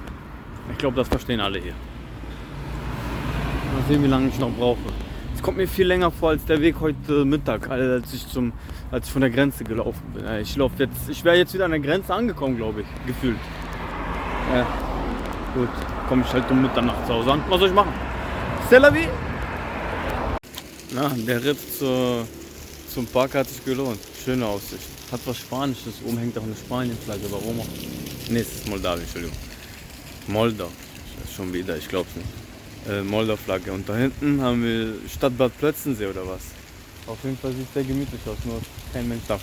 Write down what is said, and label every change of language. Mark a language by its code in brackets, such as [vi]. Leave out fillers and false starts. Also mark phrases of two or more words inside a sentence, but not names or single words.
[de] Ich glaube, das verstehen alle hier. Mal sehen, wie lange ich noch brauche. Es kommt mir viel länger vor als der Weg heute Mittag, als ich von der Grenze gelaufen bin. Ich wäre jetzt wieder an der Grenze angekommen, glaube ich, gefühlt. Ja, gut, komme ich halt um Mitternacht zu Hause an. Was soll ich machen? [fr] C'est la vie! [de] Na, der Ritt zum Park hat sich gelohnt. Schöne Aussicht. Hat was Spanisches. Oben hängt auch eine Spanien-Flagge. Warum auch? Nee, es ist Moldawien, Entschuldigung. Moldau. Schon wieder, ich glaube es nicht. Moldau-Flagge. Und da hinten haben wir Stadtbad Plötzensee oder was. Auf jeden Fall sieht es sehr gemütlich aus, nur kein Mensch da.